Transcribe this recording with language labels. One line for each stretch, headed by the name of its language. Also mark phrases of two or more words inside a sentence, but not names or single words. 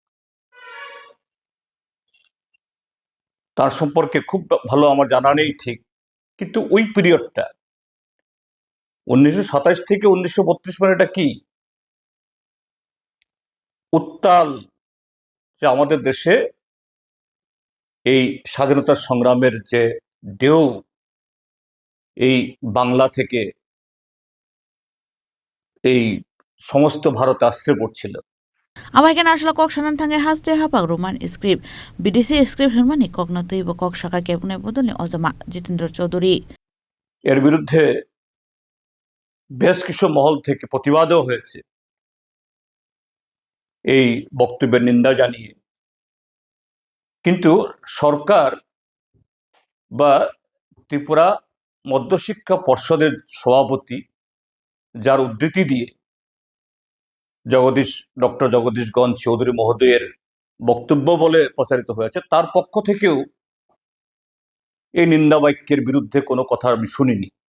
Bangla: তার সম্পর্কে খুব ভালো আমার জানা নেই ঠিক, কিন্তু ওই পিরিয়ডটা 1927 থেকে 1932 মানে এটা কি উত্তাল, যে আমাদের দেশে এই স্বাধীনতা সংগ্রামের যে ঢেউ এই বাংলা থেকে এই সমস্ত ভারতে আশ্রয় পড়ছিল।
Kok Borok: Amaikan asla kok sanan thange haste hapak
English: Roman script BDC script
Kok Borok: hermani kok na tuibo kok shaka kebune bodoni ozama Jitendra Choudhury
Bangla: এর বিরুদ্ধে বেশ কিছু মহল থেকে প্রতিবাদও হয়েছে এই বক্তব্যের নিন্দা জানিয়ে। কিন্তু সরকার বা ত্রিপুরা মধ্যশিক্ষা পর্ষদের সভাপতি, যার উদ্ধৃতি দিয়ে ডক্টর জগদীশগঞ্জ চৌধুরী মহোদয়ের বক্তব্য বলে প্রচারিত হয়েছে, তার পক্ষ থেকেও এই নিন্দা বাক্যের বিরুদ্ধে কোনো কথা আমি শুনিনি।